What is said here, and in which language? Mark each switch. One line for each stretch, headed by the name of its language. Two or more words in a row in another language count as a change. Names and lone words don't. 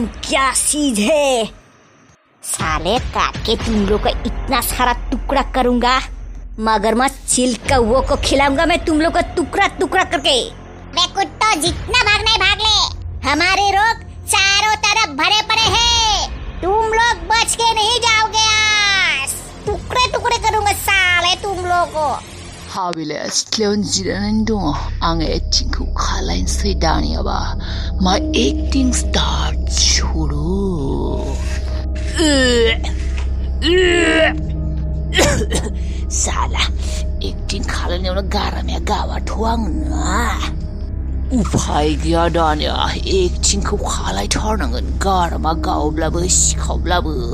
Hindi: क्या चीज है साले काट के तुम लोग का इतना सारा टुकड़ा करूंगा मगरमच्छ चील कौओं को खिलाऊंगा मैं तुम लोग को टुकड़ा टुकड़ा करके बे कुत्तो जितना भागना है भाग ले हमारे रोग चारों तरफ भरे पड़े हैं तुम लोग बच के नहीं जाओगे आज टुकड़े टुकड़े करूंगा साले तुम लोग को
Bodo: हाबिले सिथ्लायावनो जिरायनानै दङ आङो एक्टिंखौ खालायनोसै दानियाबा मा
English: acting start
Bodo: शुरु साला एक्टिं खालायनायावनो गारामाया गाबाथ' आंना उफाय गैया दानिया एक्टिंखौ खालायथारनांगोन गारामा गावब्लाबो सिखावब्लाबो